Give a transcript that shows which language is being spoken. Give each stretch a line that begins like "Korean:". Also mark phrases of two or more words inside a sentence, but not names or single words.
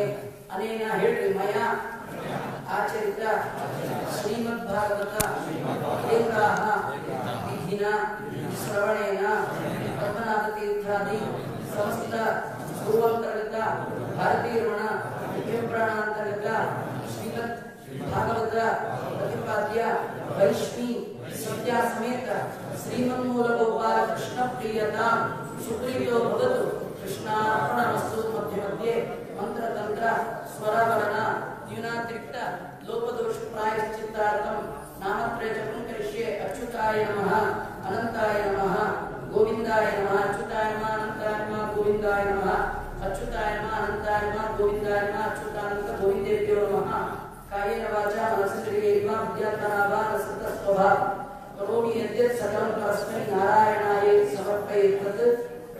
Sanskrit: ಅನೇನ ಹೇಳ್ರಿ ಮಯ ಆಚರಿತ ಶ್ರೀಮದ್ ಭಾಗವತ ಕೇಂದ್ರಾಹ ವಿಧಿನ ಶ್ರವಣೇನ ಪದ್ಮನಾಭ ತೀರ್ಥಾದಿ ಸಮಸ್ತ ಪೂರ್ವಾಂತರ್ಗತ ಭಾರತೀಯ ರಮಣ ದಿವ್ಯಪ್ರಾಣಾಂತರ್ಗತ ಶ್ರೀಮದ್ ಭಾಗವತ ಪ್ರತಿಪಾದ್ಯ ವೈಷ್ಣಿ ಸತ್ಯ ಸಮೇತ ಶ್ರೀಮನ್ಮೂಲ ಗೋಪಾಲ ಕೃಷ್ಣ ಪ್ರಿಯತಾ ಸುಪ್ರೀಯೋ ಭಗತು ಕೃಷ್ಣಾರ್ಪಣಮಸ್ತು. ಮಧ್ಯೆ ಮಧ್ಯೆ ಮಂತ್ರತಂತ್ರ ಸ್ವರವರ್ಣ ನ್ಯೂನಾತಿರಿಕ್ತ ಲೋಪದೋಷ ಪ್ರಾಯಶ್ಚಿತ್ತಾರ್ಥಂ ನಾಮತ್ರಯ ಜಪಂ ಕರಿಷ್ಯೆ. ಅಚ್ಯುತಾಯ ನಮಃ ಅನಂತಾಯ ನಮಃ ಗೋವಿಂದಾಯ ನಮಃ. ಅಚ್ಯುತಾಯ ನಮಃ ಅನಂತಾಯ ನಮಃ ಗೋವಿಂದಾಯ ನಮಃ. ಅಚ್ಯುತಾಯ ನಮಃ ಅನಂತಾಯ ನಮಃ ಗೋವಿಂದಾಯ ನಮಃ. ಅಚ್ಯುತಾನಂತ ಗೋವಿಂದೇಭ್ಯೋ ನಮಃ. ಕಾಯೇನ ವಾಚಾ ಮನಸೇಂದ್ರಿಯೈರ್ವಾ ಬುದ್ಧ್ಯಾತ್ಮನಾ ಸತ ಸ್ವಭಾವ ಕರೋಮಿ ಯದ್ಯತ್ ಸಕಲಂ ಪರಸ್ಮೈ ನಾರಾಯಣಾಯ ಸಮರ್ಪಯೇತ್.